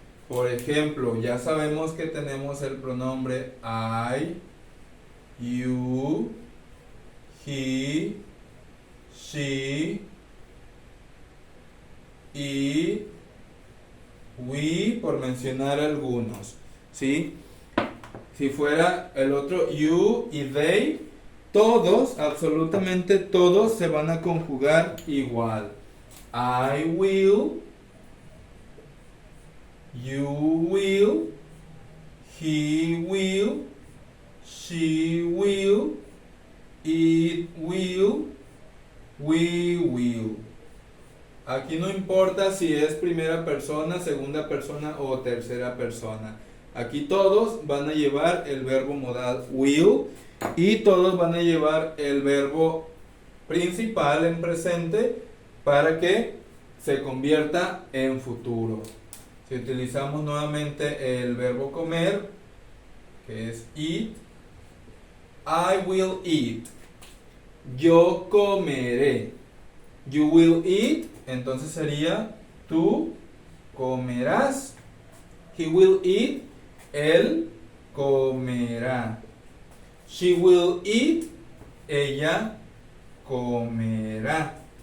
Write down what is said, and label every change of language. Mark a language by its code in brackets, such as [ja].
[es] Por ejemplo, ya sabemos que tenemos el pronombre I, you, he, she, it, we, por mencionar algunos, ¿sí? Si fuera el otro you y they, todos, absolutamente todos se van a conjugar igual. [en] I will, you will, he will, she will, it will, we will. [es] Aquí no importa si es primera persona, segunda persona o tercera persona. Aquí todos van a llevar el verbo modal will y todos van a llevar el verbo principal en presente para que se convierta en futuro. Si utilizamos nuevamente el verbo comer, que es eat, [en] I will eat. [es] Yo comeré. [en] You will eat, [es] entonces sería tú comerás. [en] He will eat, [es] él comerá. [en] She will eat, [es] ella comerá.